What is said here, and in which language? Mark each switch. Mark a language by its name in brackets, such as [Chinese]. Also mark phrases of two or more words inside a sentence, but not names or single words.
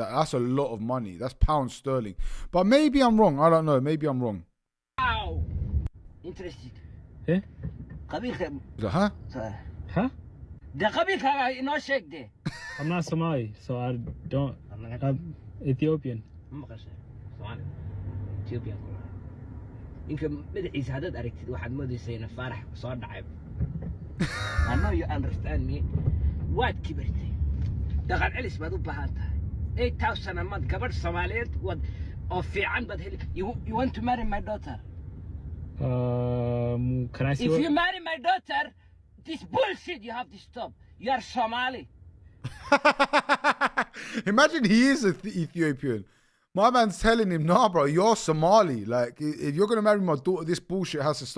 [English] That's a lot of money. That's pounds sterling. But maybe I'm wrong. I don't know. Maybe I'm wrong. Wow. Interested. Eh? Huh? Huh? No shake there. I'm not Somali, so I don't. I'm Ethiopian. Ethiopian. [Somali] Inka madaxiisa haddaad aragtid waxaad moodaysaa ina faarax soo dhacay. [English] I know you understand me. [Somali] Waad kibirtay. Dhaqan celis baad u baahan tahay. [English] 8,000 a month [Somali] gabadh Soomaaliyeed wad oo fiican baad heli. [English] You want to marry my daughter? Can I see? If you marry my daughter, this bullshit you have to stop. You are Somali. Imagine he is Ethiopian. My man's telling him, nah, bro, you're Somali. Like, if you're going to marry my daughter, this bullshit has to stop.